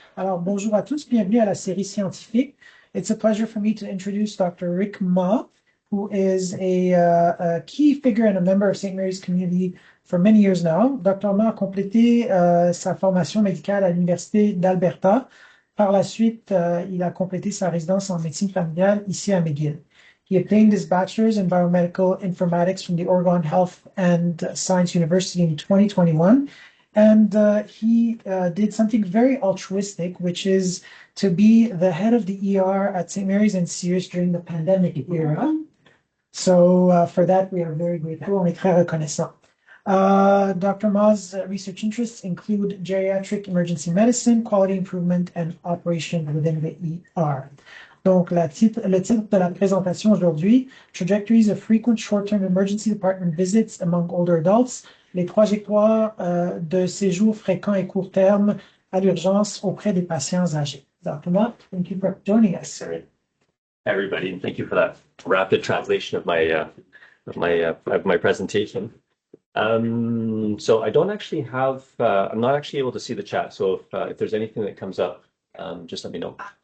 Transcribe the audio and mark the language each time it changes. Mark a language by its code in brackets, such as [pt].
[fr] Alors, bonjour à tous, bienvenue à la série Scientifique. [en] It's a pleasure for me to introduce Dr. Rick Ma, who is a key figure and a member of St. Mary's community for many years now. Dr. [fr] Ma a complété sa formation médicale à l'Université d'Alberta. Par la suite, il a complété sa résidence en médecine familiale ici à McGill. [en] He obtained his bachelor's in biomedical informatics from the Oregon Health and Science University in 2021. And he did something very altruistic, which is to be the head of the ER at St. Mary's and Sears during the pandemic era. So for that, we are very grateful. [fr] On est très reconnaissant. [en] Dr. Ma's research interests include geriatric emergency medicine, quality improvement, and operation within the ER. [fr] Donc, le titre de la présentation aujourd'hui, [en] Trajectories of Frequent Short-Term Emergency Department Visits Among Older Adults, [fr] les trajectoires de séjours fréquents et court terme à l'urgence auprès des patients âgés. [en] Dr. Ma, thank you for joining us. Everybody, and thank you for that rapid translation of my presentation. So I don't actually have, I'm not actually able to see the chat. So if there's anything that comes up, just let me know.